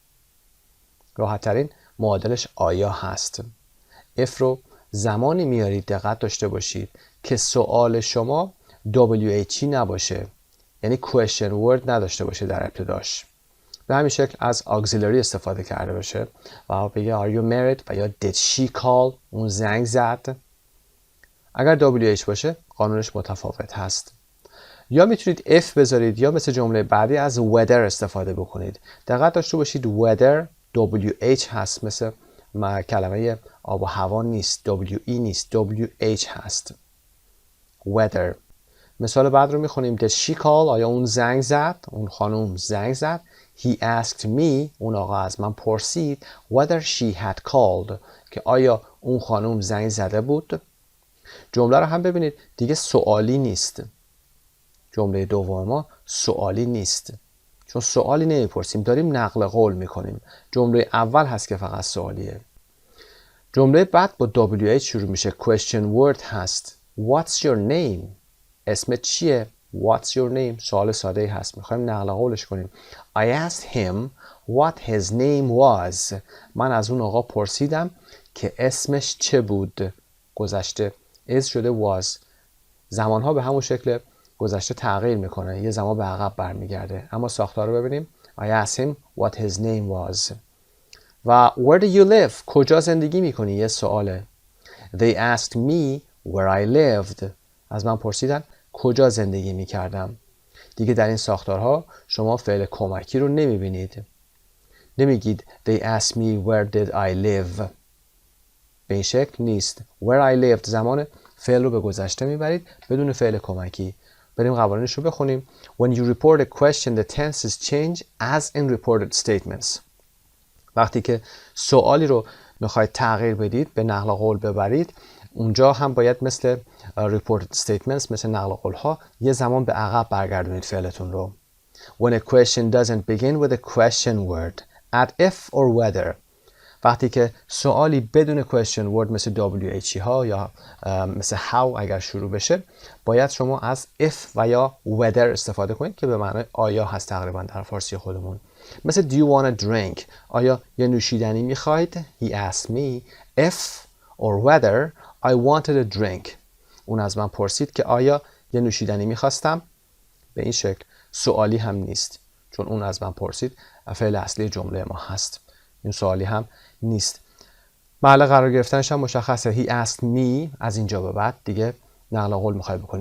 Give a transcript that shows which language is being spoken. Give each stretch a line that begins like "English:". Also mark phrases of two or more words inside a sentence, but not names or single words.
Persian: راحت ترین معادلش آیا هست. if رو زمانی میارید دقت داشته باشید که سوال شما WH نباشه، یعنی
English: question word
Persian: نداشته باشه در ابتداش. به همین شکل از auxiliary استفاده کرده باشه و بگه
English: are you married
Persian: و یا
English: did she call،
Persian: اون زنگ زد. اگر WH باشه قانونش متفاوت هست. یا میتونید if بذارید یا مثل جمله بعدی از weather استفاده بکنید. دقت داشته باشید weather WH هست، مثل کلمه آب و هوا نیست، WE نیست، WH هست. weather. مثال بعد رو میخونیم
English: did she call.
Persian: آیا اون زنگ زد؟ اون خانم زنگ زد.
English: He asked me.
Persian: اون آقا از من پرسید
English: whether she had called.
Persian: که آیا اون خانم زنگ زده بود؟ جمله رو هم ببینید دیگه سوالی نیست. جمله دوم ما سوالی نیست، چون سوالی نمیپرسیم، داریم نقل قول میکنیم. جمله اول هست که فقط سوالیه. جمله بعد با WH شروع میشه.
English: question word
Persian: هست.
English: What's your name؟
Persian: اسمت چیه؟
English: What's your name؟
Persian: سوال ساده هست، میخوایم نقل قولش کنیم.
English: I asked him what his name was.
Persian: من از اون آقا پرسیدم که اسمش چه بود. گذشته is شده was. زمانها به همون شکل گذشته تغییر میکنه، یه زمان به عقب برمیگرده. اما ساختار رو ببینیم.
English: I asked him what his name was.
Persian: و
English: where do you live؟
Persian: کجا زندگی میکنی؟ یه سواله.
English: They asked me where I lived.
Persian: از من پرسیدن کجا زندگی میکردم. دیگه در این ساختارها شما فعل کمکی رو نمیبینید.
English: نمیگید they asked me where did I live.
Persian: به این شکل نیست.
English: where I lived
Persian: زمان فعل رو به گذشته میبرید بدون فعل کمکی. بریم قوانینش رو بخونیم.
English: When you report a question the tenses change as in reported statements.
Persian: وقتی که سوالی رو میخواید تغییر بدید، به نقل قول ببرید، اونجا هم باید مثل
English: reported statements،
Persian: مثل نقل قول ها، یه زمان به عقب برگردونید فعلتون رو.
English: When a question doesn't begin with a question word, add if or whether.
Persian: وقتی که سوالی بدون
English: question word
Persian: مثل WH ها یا مثل how اگر شروع بشه، باید شما از if و یا whether استفاده کنید که به معنای آیا هست تقریبا در فارسی خودمون. مثل
English: do you want a drink؟
Persian: آیا یه نوشیدنی میخواید؟
English: He asked me if or whether I wanted a drink.
Persian: اون از من پرسید که آیا یه نوشیدنی میخواستم؟ به این شکل سوالی هم نیست، چون اون از من پرسید فعل اصلی جمله ما هست. این سوالی هم نیست. محل قرار گرفتنش هم مشخصه.
English: He asked me.
Persian: از اینجا به بعد دیگه نقل قول میخوای بکنیم.